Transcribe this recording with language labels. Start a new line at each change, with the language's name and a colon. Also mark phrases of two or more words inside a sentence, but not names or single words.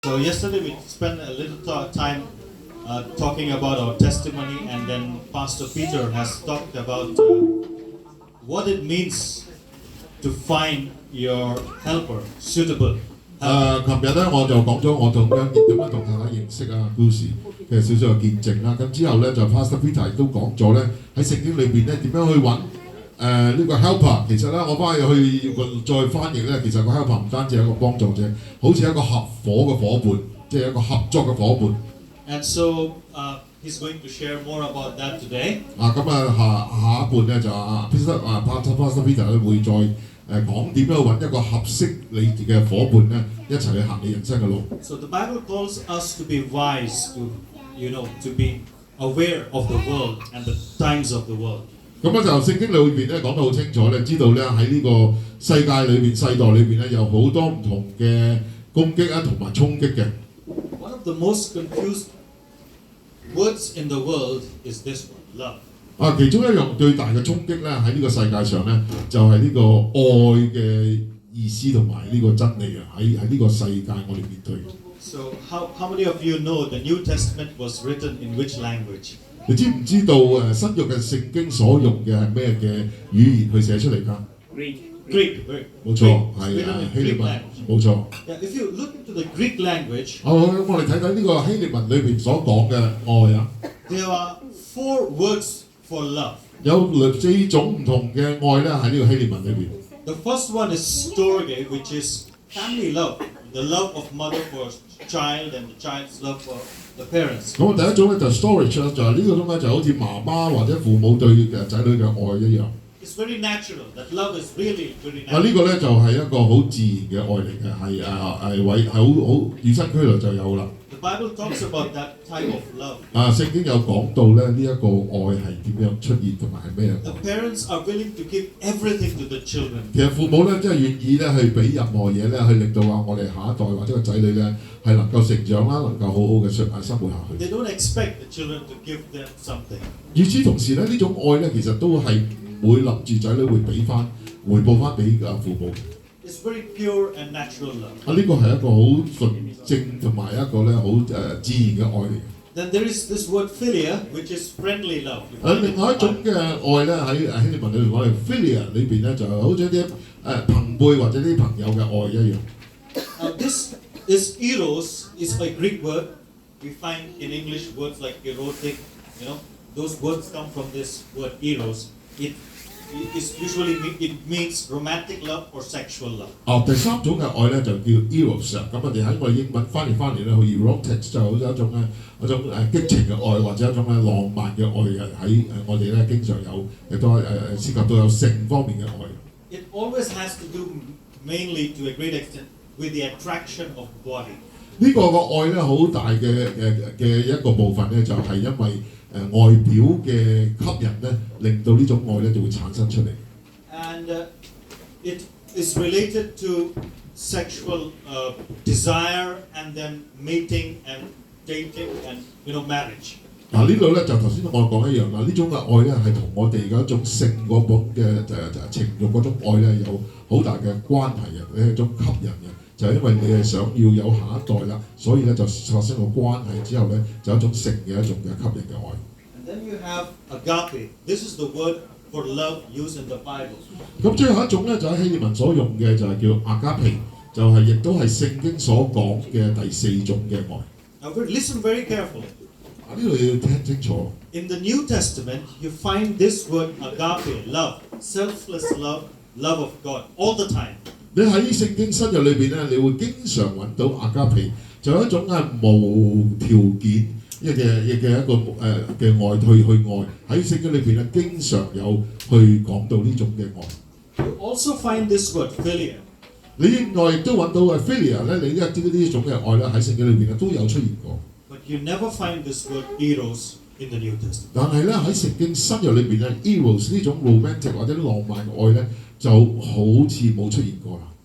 English: So yesterday we spent a little time talking about our testimony, and then Pastor Peter has talked about what it means to find your helper suitable.
Cantonese: 琴日咧我就講咗我點樣同大家認識啊故事嘅少少嘅見證啦。咁之後咧就 Pastor Peter 亦都講咗咧喺聖經裏邊咧點樣去揾呢個 helper。其實咧我翻去再翻譯咧，其實個 helper 唔單止係一個幫助者，好似一個合夥嘅伙伴，即係一個合作嘅伙伴。
English: And so he's going to share more about that today.
Cantonese: 咁下一半咧就Pastor Peter 咧會再講點樣揾一個合適你嘅伙伴咧，一齊去行你人生嘅路。
English: So the Bible calls us to be wise, to be aware of the world and the times of the world.
Cantonese: 咁咧就聖經裏邊咧講得好清楚咧，知道咧喺呢個世界裏邊、世代裏邊咧有好多唔同嘅攻擊啊同埋衝擊嘅。
English: One of the most confused words in the world is this one, love.
Cantonese: 其中一樣最大嘅衝擊咧喺呢個世界上咧，就係呢個愛嘅意思同埋呢個真理啊！喺呢個世界我哋面對。
English: So how many of you know the New Testament was written in which language?
Cantonese: 你知唔知道新約嘅聖經所用嘅係咩嘅語言去寫出嚟㗎？
English: Greek.
Cantonese: 冇錯，係希臘文，冇錯。
English: Yeah, if you look into the Greek language,
Cantonese: 我哋睇睇呢個希臘文裏邊所講嘅愛啊。
English: There are 4 words for love.
Cantonese: 有4種唔同嘅愛咧喺呢個希臘文裏邊。
English: The first one is storge, which is family love, the love of mother for child and the child's love for the parents.
Cantonese: 咁第一種咧就 storage 啦，就係呢個種咧就好似媽媽或者父母對仔女嘅愛一樣。
English: It's very natural. That love is really very natural.
Cantonese: 呢個咧就係一個好自然嘅愛嚟嘅，係好與生俱來就有啦。
English: The Bible talks about that type of love.
Cantonese: 聖經有講到咧呢一個愛係點樣出現同埋係咩樣。
English: The parents are willing to give everything to the children.
Cantonese: 其實父母咧真係願意咧去俾任何嘢咧，去令到我哋下一代或者個仔女咧係能夠成長啦，能夠好好嘅生活下去。
English: They don't expect the children to give them something.
Cantonese: 與此同時咧，呢種愛咧其實都係唔會諗住仔女會俾翻回報翻俾父母。
English: It's very pure and natural love.
Cantonese: 呢個係一個好純正同埋一個咧好自然嘅愛嚟。
English: Then there is this word philia, which is friendly love.
Cantonese: 另外一種嘅愛咧喺希臘文裏邊，我哋 philia 裏邊咧就好似啲朋輩或者啲朋友嘅愛一樣。
English: This is eros, is a Greek word. We find in English words like erotic. Those words come from this word eros. It means romantic love or sexual love.
Cantonese: 第三種嘅愛咧就叫 eros 咁我哋喺我哋英文翻嚟咧，好 erotic 就好似一種激情嘅愛或者一種浪漫嘅愛喺我哋咧經常有，亦都涉及到有性方面嘅愛。
English: It always has to do mainly to a great extent with the attraction of body.
Cantonese: 呢個愛咧好大嘅一個部分咧就係因為外表嘅吸引咧，令到呢種愛咧就會產生出嚟。
English: And it is related to sexual desire and then mating and dating and marriage.
Cantonese: 呢度咧就頭先我講一樣啦，呢種嘅愛咧係同我哋嗰種性嗰種嘅情慾嗰種愛咧有好大嘅關係嘅，係一種吸引嘅。就係因為你係想要有下一代啦，所以咧就發生個關係之後咧，就一種性嘅一種嘅吸引嘅愛。
English: And then you have agape. This is the word for love used in the Bible.
Cantonese: 咁最後一種咧就喺希臘文所用嘅就係叫 agape，就係亦都係聖經所講嘅第4種嘅愛。
English: Now listen very carefully.
Cantonese: 呢度要聽清楚。
English: In the New Testament, you find this word agape, love, selfless love, love of God, all the time.
Cantonese: 你喺聖經新約裏邊咧，你會經常揾到agape，就係一種無條件嘅一個嘅愛去愛。喺聖經裏邊咧，經常有去講到呢種嘅愛。
English: You also find this word philia.
Cantonese: 你另外亦都揾到philia 咧，你呢種嘅愛咧喺聖經裏邊咧都有出現過。
English: But you never find this word eros in the New Testament.
Cantonese: 但係咧喺聖經新約裏邊咧 ，eros 呢種 romantic 或者浪漫嘅愛咧，就好似冇出現過啦。